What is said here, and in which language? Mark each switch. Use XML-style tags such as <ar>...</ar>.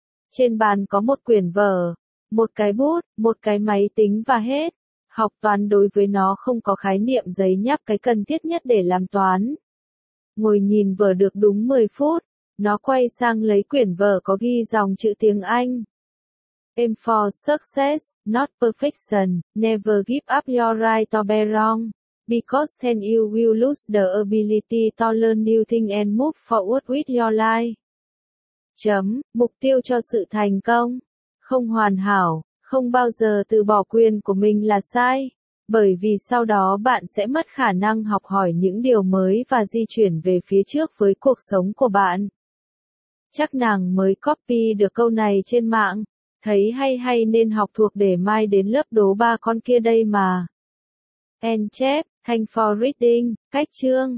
<vi>Trên bàn có một quyển vở, một cái bút, một cái máy tính và hết. Học toán đối với nó không có khái niệm giấy nháp cái cần thiết nhất để làm toán. Ngồi nhìn vở được đúng 10 phút, nó quay sang lấy quyển vở có ghi dòng chữ tiếng Anh.</vi> <en>Aim for success, not perfection, never give up your right to be wrong. Because then you will lose the ability to learn new things and move forward with your life.</en> <vi>Chấm, mục tiêu cho sự thành công. Không hoàn hảo, không bao giờ từ bỏ quyền của mình là sai. Bởi vì sau đó bạn sẽ mất khả năng học hỏi những điều mới và di chuyển về phía trước với cuộc sống của bạn. Chắc nàng mới copy được câu này trên mạng. Thấy hay hay nên học thuộc để mai đến lớp đố ba con kia đây mà. End chép,</vi> <en>thanks for reading,</en> <vi>cách chương.</vi>